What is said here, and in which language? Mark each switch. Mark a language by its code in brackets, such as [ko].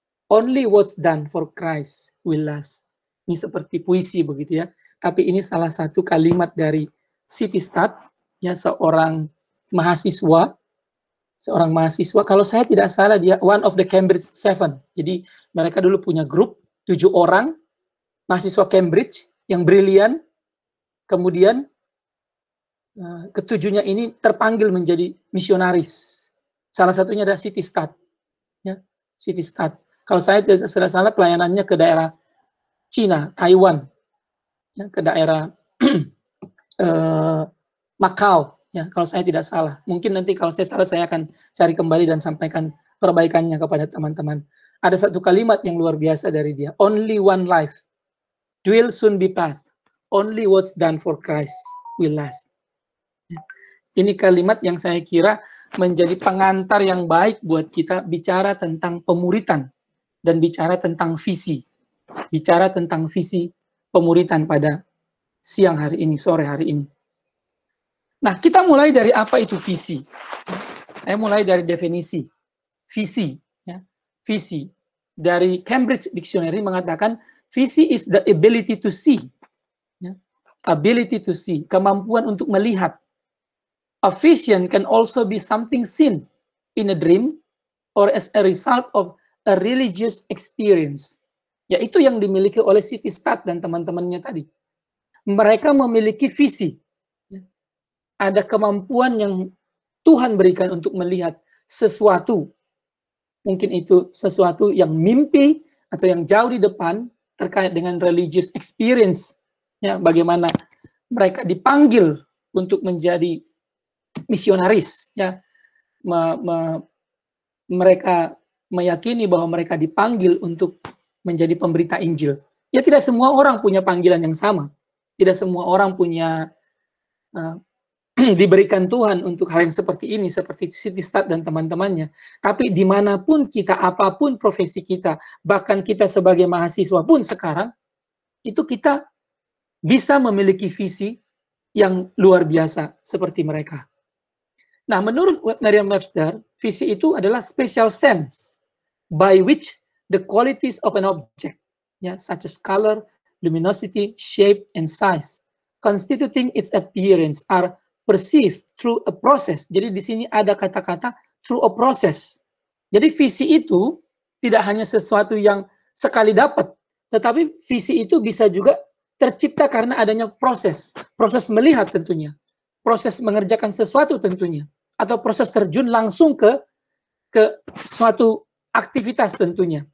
[en] Only what's done for Christ will last. [id] Ini seperti puisi begitu ya. Tapi ini salah satu kalimat dari City Start ya, seorang mahasiswa. Kalau saya tidak salah dia [en] one of the Cambridge 7. [id] Jadi mereka dulu punya grup 7 orang mahasiswa Cambridge yang brilian. Kemudian ketujuhnya ini terpanggil menjadi misionaris. Salah satunya adalah City Start. Ya, City Start. Kalau saya tidak salah pelayanannya ke daerah Cina, Taiwan, ya, ke daerah Macau, ya, kalau saya tidak salah. Mungkin nanti kalau saya salah, saya akan cari kembali dan sampaikan perbaikannya kepada teman-teman. Ada satu kalimat yang luar biasa dari dia. [en] Only one life will soon be past. Only what's done for Christ will last. [id] Ini kalimat yang saya kira menjadi pengantar yang baik buat kita bicara tentang pemuritan dan bicara tentang visi. Bicara tentang visi pemuritan pada siang hari ini, sore hari ini. Nah, kita mulai dari apa itu visi? Saya mulai dari definisi. Visi, ya. Visi. Dari Cambridge Dictionary mengatakan, visi [en] is the ability to see. [id] Ya. [en] Ability to see, [id] kemampuan untuk melihat. [en] A vision can also be something seen in a dream or as a result of a religious experience. [id] Yaitu yang dimiliki oleh City Start dan teman-temannya tadi. Mereka memiliki visi. Ada kemampuan yang Tuhan berikan untuk melihat sesuatu. Mungkin itu sesuatu yang mimpi atau yang jauh di depan terkait dengan religious experience. Ya, bagaimana mereka dipanggil untuk menjadi misionaris. Ya, mereka meyakini bahwa mereka dipanggil untuk menjadi pemberita Injil. Ya, tidak semua orang punya panggilan yang sama. Tidak semua orang punya diberikan Tuhan untuk hal yang seperti ini, seperti City Start dan teman-temannya. Tapi dimanapun kita, apapun profesi kita, bahkan kita sebagai mahasiswa pun sekarang, itu kita bisa memiliki visi yang luar biasa seperti mereka. Nah, menurut Merriam-Webster, visi itu adalah [en] special sense by which the qualities of an object, ya, such as color, luminosity, shape, and size, constituting its appearance are perceived through a process. [id] Jadi di sini ada kata-kata [en] through a process. [id] Jadi visi itu tidak hanya sesuatu yang sekali dapat, tetapi visi itu bisa juga tercipta karena adanya proses. Proses melihat tentunya. Proses mengerjakan sesuatu tentunya. Atau proses terjun langsung ke suatu aktivitas tentunya.